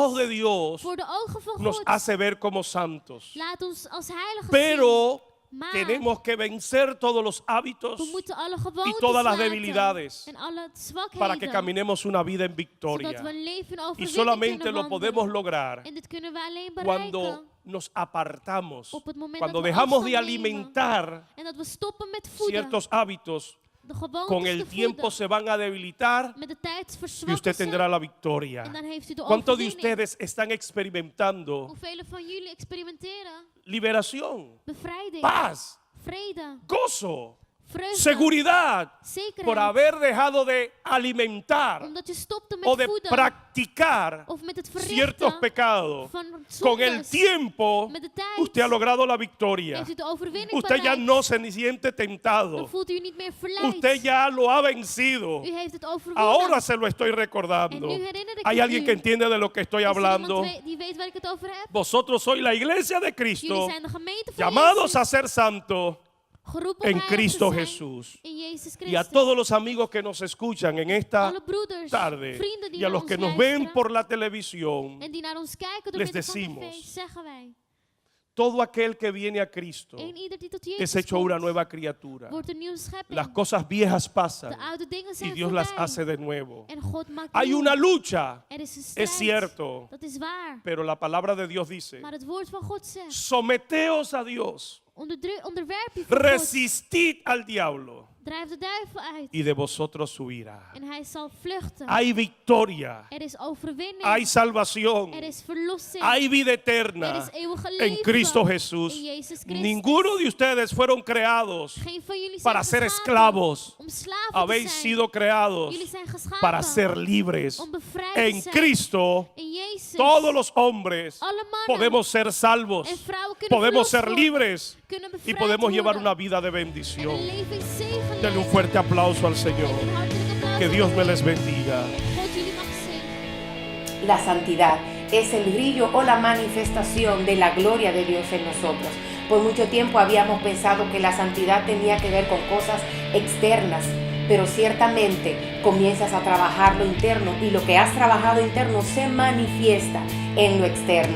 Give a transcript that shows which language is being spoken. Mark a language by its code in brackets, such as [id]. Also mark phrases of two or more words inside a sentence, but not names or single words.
[es] ojos de Dios [nl] voor de ogen van [es] nos [nl] God, [es] hace ver como santos. [nl] laat ons als heiligen zien. [es] Pero [nl] Maar [es] tenemos que vencer todos los hábitos [nl] we moeten alle gewoontes [es] todas las [nl] laten [es] debilidades [nl] en alle zwakheden, [es] para que caminemos una vida en [nl] zodat [es] victoria. [nl] we een leven in [es] Y [nl] overwinning [es] solamente [nl] kunnen [es] lo [nl] wandelen. [es] podemos lograr [nl] En dit kunnen we alleen [es] cuando [nl] bereiken [es] nos apartamos, [nl] op het moment [es] cuando [nl] dat we [es] dejamos de [nl] afstand nemen [es] alimentar [nl] en dat we stoppen met voeden. [es] ciertos hábitos. [nl] De gewoontes [es] Con [nl] te [es] el tiempo [nl] voeden. [es] se van a debilitar [nl] Met de tijd [es] y [nl] verzwakken [es] usted [nl] ze. [es] tendrá la victoria. [nl] En dan heeft u de [es] ¿Cuántos de [nl] overwinning. [es] ustedes están experimentando [nl] Hoeveel van jullie experimenteren [es] liberación, [nl] bevrijding, [es] paz, [nl] vrede, [es] gozo, [nl] vreugde, [es] seguridad [nl] zekerheid? [es] por haber dejado de alimentar [nl] Omdat je stopte met [es] o de [nl] voeden [es] practicar [nl] of met het [es] ciertos [nl] verrichten [es] pecados? [nl] van [es] Con el [nl] zondes. [es] tiempo [nl] Met de tijd [es] usted ha logrado la victoria. [nl] heeft u de overwinning [es] Usted ya [nl] bereikt. [es] no se siente [nl] Dan [es] tentado. [nl] voelt u u niet meer verleid. [es] Usted ya lo ha vencido. [nl] U heeft het overwonnen. [es] Ahora se lo estoy recordando. [nl] En nu herinner ik [es] Hay [nl] het [es] alguien [nl] u. [es] que entiende de lo que estoy [nl] Is er [es] hablando. [nl] iemand die weet waar ik het over heb? [es] Vosotros sois la iglesia de [nl] Jullie [es] Cristo, [nl] zijn de gemeente van [es] llamados [nl] Jezus, [es] a ser santos [nl] geroepen om [es] en [nl] heilig [es] Cristo [nl] te zijn [es] Jesús. [nl] in Jezus [es] Y a [nl] Christus. [es] todos los amigos que nos escuchan en esta [nl] Alle broeders, [es] tarde [nl] vrienden die [es] y a [nl] naar [es] los [nl] ons [es] que nos [nl] luisteren [es] ven por la televisión, [nl] en die naar ons kijken door [es] les [nl] middel van [es] decimos, [nl] tv, zeggen wij, [es] todo aquel que viene a Cristo [nl] een ieder die tot [es] es [nl] Jezus [es] hecho una [nl] komt, [es] nueva criatura. [nl] wordt een nieuwe schepping. [es] Las cosas viejas pasan [nl] De oude dingen [es] y [nl] zijn [es] Dios las [nl] voorbij. [es] hace de nuevo. [nl] En God maakt [es] Hay [nl] nieuw. [es] una lucha, [nl] Er is een strijd. [es] es cierto, [nl] Dat is waar. [es] pero la palabra de Dios dice, [nl] Maar het woord van God zegt, [es] someteos a Dios, [nl] onderwerp je voor God. [es] resistid al diablo [nl] Drijf de duivel uit. [es] y de vosotros huirá. [nl] En hij zal vluchten. [es] Hay victoria, [nl] Er is overwinning. [es] hay salvación, [nl] Er is verlossing. [es] hay vida [nl] Er [es] eterna [nl] is eeuwige [es] en [nl] leven. [es] Cristo Jesús. [nl] In Jezus Christus. [es] Ninguno de ustedes fueron creados [nl] Geen van jullie [es] para [nl] zijn [es] ser [nl] geschapen [es] esclavos. [nl] om slaven [es] Habéis [nl] te zijn. [es] sido creados [nl] Jullie zijn geschapen [es] para ser libres. [nl] om bevrijd [es] En [nl] te zijn. [es] Cristo, [nl] In Jezus. [es] todos los hombres [nl] Alle mannen [es] podemos ser salvos, [nl] en vrouwen kunnen [es] podemos ser [nl] verlost worden, [es] libres [nl] kunnen [es] y [nl] bevrijd [es] podemos llevar [nl] worden [es] una vida de [nl] en [es] bendición. [nl] een levenszegen [es] Denle un [nl] leiden. [es] fuerte aplauso al Señor. [nl] En een hartelijk applaus [es] Que [nl] aan [es] Dios [nl] de [es] me [nl] Heer. [es] les bendiga. [nl] God jullie mag zegenen. [es] La santidad es el brillo o la manifestación de la gloria de Dios en nosotros. Por mucho tiempo habíamos pensado que la santidad tenía que ver con cosas externas, pero ciertamente comienzas a trabajar lo interno y lo que has trabajado interno se manifiesta en lo externo.